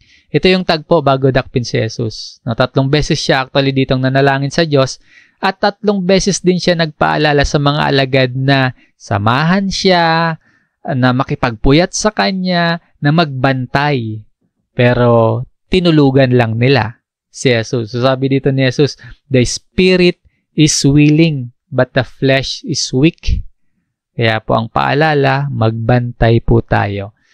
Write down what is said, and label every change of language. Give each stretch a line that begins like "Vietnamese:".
Filipino: Ito yung tagpo bago dakpin si Jesus. 3 beses siya actually ditong nanalangin sa Diyos at 3 beses din siya nagpaalala sa mga alagad na samahan siya, na makipagpuyat sa kanya, na magbantay. Pero tinulugan lang nila si Jesus. So sabi dito ni Jesus,
English: the spirit is willing but the flesh is weak.
Filipino: Kaya po ang paalala, magbantay po tayo.